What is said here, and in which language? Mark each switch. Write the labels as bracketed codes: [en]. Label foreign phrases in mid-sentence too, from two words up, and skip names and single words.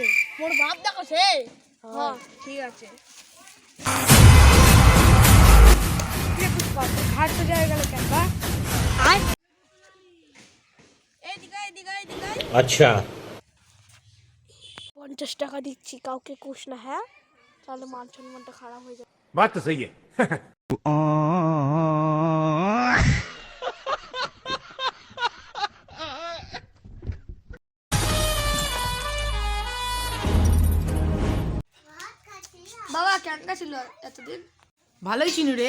[bn] মোর বাপ দেখো সে। হ্যাঁ ঠিক আছে। পুষ্পা তোর ঘাট তো যাওয়া গেল কেন বা? [hi] अच्छा [bn] 50 টাকা দিচ্ছি, কাউকে কোষ না, হ্যাঁ? তাহলে মান সম্মানটা খারাপ হয়ে যাবে। [hi] बात तो सही है [bn] বাবা কেমন ছিল এতদিন? ভালোই চিনু রে।